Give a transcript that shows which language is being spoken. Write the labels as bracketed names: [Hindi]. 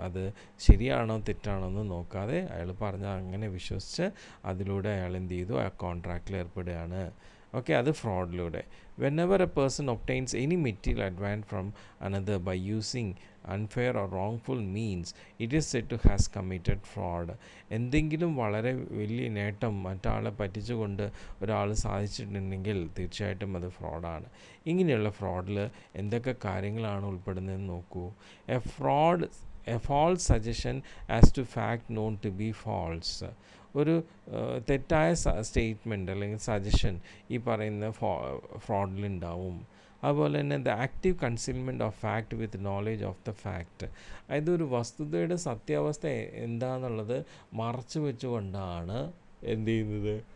[Malayalam] അത് ശരിയാണോ തെറ്റാണോ എന്ന് നോക്കാതെ അയാൾ പറഞ്ഞ അങ്ങനെ വിശ്വസിച്ച് അതിലൂടെ അയാൾ എന്ത് ചെയ്തു? ആ കോൺട്രാക്റ്റിൽ ഏർപ്പെടുകയാണ്. ഓക്കെ, അത് ഫ്രോഡിലൂടെ. [English] Whenever a person obtains any material advantage from another by using unfair or wrongful means, it is said to has committed fraud. [Malayalam] എന്തെങ്കിലും വളരെ വലിയ നേട്ടം മറ്റാളെ പറ്റിച്ചുകൊണ്ട് ഒരാൾ സാധിച്ചിട്ടുണ്ടെങ്കിൽ തീർച്ചയായിട്ടും അത് ഫ്രോഡാണ്. ഇങ്ങനെയുള്ള ഫ്രോഡിൽ എന്തൊക്കെ കാര്യങ്ങളാണ് ഉൾപ്പെടുന്നതെന്ന് നോക്കൂ. [English] A false suggestion as to fact known to be false. [Malayalam] ഒരു തെറ്റായ സ്റ്റേറ്റ്മെൻറ്റ് അല്ലെങ്കിൽ സജഷൻ ഈ പറയുന്ന ഫ്രോഡിലുണ്ടാവും. അതുപോലെ തന്നെ [English] The active concealment of fact with knowledge of the fact. [Malayalam] അതായത് ഒരു വസ്തുതയുടെ സത്യാവസ്ഥ എന്താണെന്നുള്ളത് മറച്ചു വെച്ചുകൊണ്ടാണ് എന്ത് ചെയ്യുന്നത്?